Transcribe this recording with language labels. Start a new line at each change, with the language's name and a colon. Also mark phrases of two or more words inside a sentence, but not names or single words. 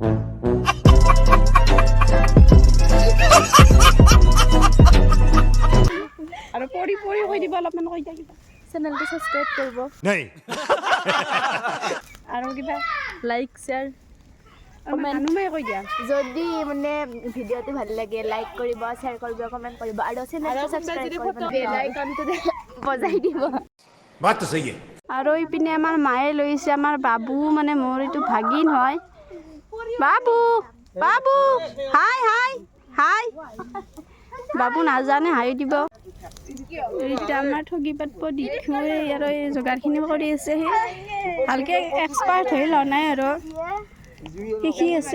Assamese: আৰু পৰি কৈ দিব অলপমান, কৈ দিয়া কিবা। চেনেলটো ছাবস্ক্ৰাইব কৰিব
Hindi: नहीं
Assamese: আৰু কিবা লাইক শ্বেয়াৰ মানুহে কৈ দিয়া। যদি মানে ভিডিঅ'টো ভাল লাগে লাইক কৰিব, শ্বেয়াৰ কৰিব, কমেণ্ট কৰিব আৰু চেনেলটো ছাবস্ক্ৰাইব কৰিব, বেল আইকনটো বজাই দিব।
Hindi: बात तो सही है।
Assamese: আৰু ইপিনে আমাৰ মায়ে লৈছে আমাৰ বাবু, মানে মোৰ এইটো ভাগিন হয়। বাবু হাই বাবু নাজানে হাই দিব। এতিয়া আমাৰ ঠগি পাতব দিখুৱে আৰু এই যোগাৰখিনি কৰি আছে, সি ভালকৈ এক্সপাৰ্ট হৈ লোৱা নাই আৰু শিকি আছে।